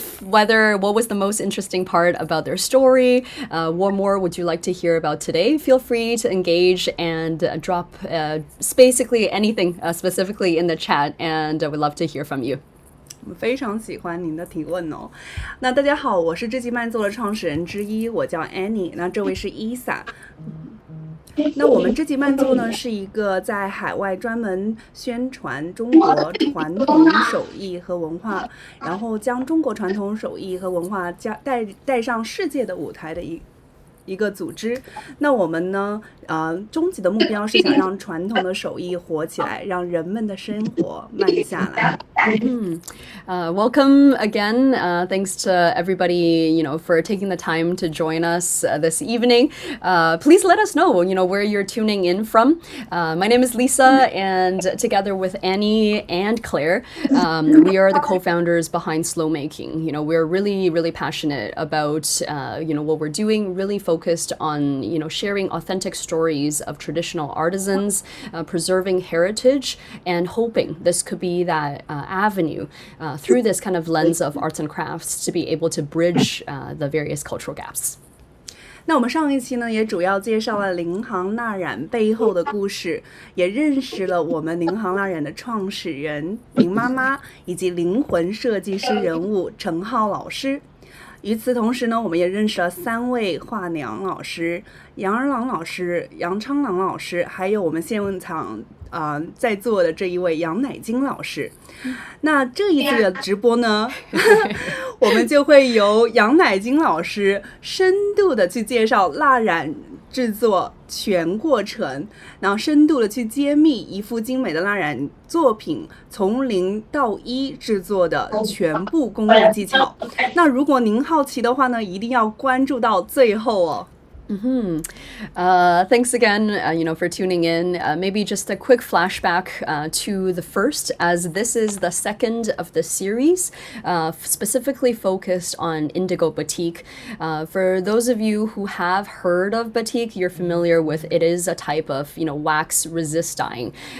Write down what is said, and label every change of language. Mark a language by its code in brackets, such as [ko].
[en] What was the most interesting part about their story? What more would you like to hear about today? Feel free to engage and drop basically anything specifically in the chat. And I would love to hear from you. [zh] 我非常喜欢您的提问哦。那大家好，我是这期慢奏的创始人之一，我叫 Annie。那这位是伊萨。那我们这期慢奏呢，是一个在海外专门宣传中国传统手艺和文化，然后将中国传统手艺和文化带上世界的舞台的一个组织。那我们呢，终极的目标是想让传统的手艺活起来，让人们的生活慢下来。 [en] Welcome again. Thanks to everybody, for taking the time to join us this evening. Please let us know, where you're tuning in from. My name is Lisa, and together with Annie and Claire, we are the co-founders behind Slow Making. We're really, really passionate about, what we're doing, really focused on, sharing authentic stories of traditional artisans, preserving heritage, and hoping this could be that avenue through this kind of lens of arts and crafts to be able to bridge the various cultural gaps. [zh] 那我们上一期呢，也主要介绍了宁航蜡染背后的故事，也认识了我们宁航蜡染的创始人宁妈妈，以及灵魂设计师人物陈浩老师。与此同时呢，我们也认识了3位画娘老师：杨二郎老师、杨昌郎老师，还有我们现场在座的这一位杨乃金老师。那这一次的直播呢，我们就会由杨乃金老师深度的去介绍蜡染制作全过程，然后深度的去揭秘一幅精美的蜡染作品从0到1制作的全部工艺技巧。那如果您好奇的话呢，一定要关注到最后哦。 [en] Thanks again, for tuning in. Maybe just a quick flashback to the first, as this is the second of the series, specifically focused on Indigo Batik. For those of you who have heard of batik, you're familiar with it is a type of, wax resist dyeing.